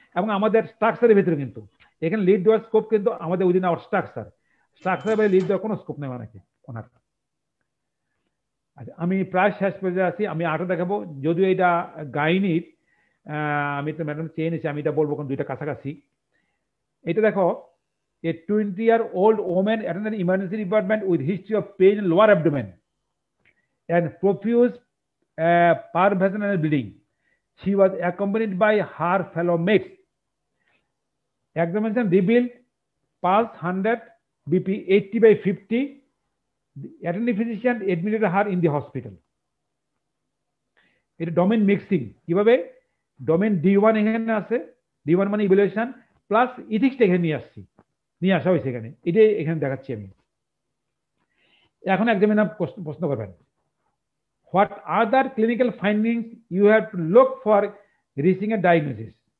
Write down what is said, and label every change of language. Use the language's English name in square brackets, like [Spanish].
[Bangla] এবং আমাদের স্ট্রাকচারের ভিতরে কিন্তু এখানে লিড দেওয়ার স্কোপ কিন্তু আমাদের [English] within our structure [Bangla] লিড দেওয়ার কোনো স্কোপ নেই ওনাকে ওনার। আচ্ছা, আমি প্রায় শেষ পর্যায়ে আছি, আমি 8 দেখাবো। যদিও এটা গাইনির, আমি তো ম্যাডাম চেয়ে নিয়েছি, আমি এটা বলবো কারণ 2টা কাছাকাছি। এটা দেখো, [English] a 20-year-old woman attended an emergency department with history of pain in lower abdomen and profuse pervaginal bleeding. She was accompanied by her fellow mates. Examination revealed pulse 100, BP 80/50. The attending physician admitted her in the hospital. [Bangla] এটা domain mixing কিভাবে, domain D1 এখানে আছে, D1 মানে evaluation plus ইথিক্সটা এখানে নিয়ে আসা হয়েছে এখানে, এটাই এখানে দেখাচ্ছি আমি। এখন এক্সামিনার প্রশ্ন করবেন, [English] What other clinical findings you have to look for reaching a diagnosis.